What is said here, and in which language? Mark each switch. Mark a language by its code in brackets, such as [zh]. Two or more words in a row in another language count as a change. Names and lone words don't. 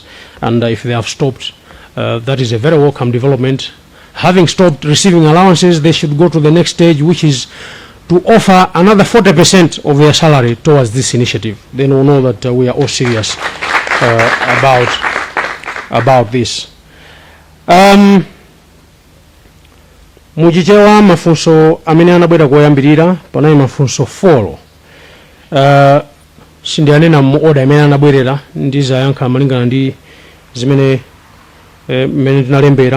[en] And if they have stopped, that is a very welcome development. Having stopped receiving allowances, they should go to the next stage, which is to offer another 40% of their salary towards this initiative. Then we'll know that we are all serious about this. [ny] Mujichewa mafunso amene anabwera kuyambirira panali mafunso 4. Sindiyanena mu order amene anabwerera ndizayankha malingana ndi zimene mmene tinalembera.